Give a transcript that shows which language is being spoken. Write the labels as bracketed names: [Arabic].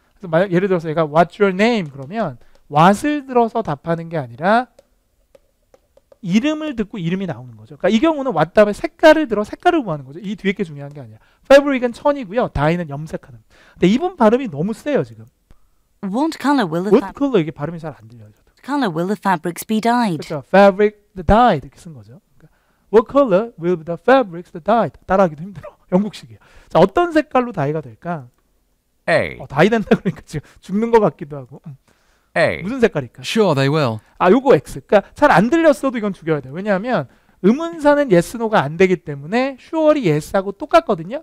[Korean] 그래서 만약 예를 들어서 얘가 [English] what's your name [Korean] 그러면 what을 들어서 답하는 게 아니라 이름을 듣고 이름이 나오는 거죠. 그러니까 이 경우는 what 다음에 색깔을 들어 색깔을 구하는 거죠. 이 뒤에 게 중요한 게 아니라. fabric은 천이고요. dye는 염색하는. 근데 이분 발음이 너무 세요 지금. [English] What color will the [Korean] what color 이게 발음이 잘 안 들려요. 저도. [English] color will the fabrics be dyed? [Korean] 그렇죠. [English] fabric the dyed [Korean] 이렇게 쓴 거죠. [English] 그러니까 what color will the fabrics the dyed? [Korean] 따라하기도 힘들어. 영국식이에요. 자, 어떤 색깔로 다이가 될까? [English] A. [Korean] 다이 된다 그러니까 지금 죽는 것 같기도 하고. [English] A. [Korean] 무슨 색깔일까? [English] Sure, they will. [Korean] 요거 X. 그러니까 잘 안 들렸어도 이건 죽여야 돼요. 왜냐하면 의문사는 yes, no가 안 되기 때문에 [English] sure [Korean] 이 yes하고 똑같거든요.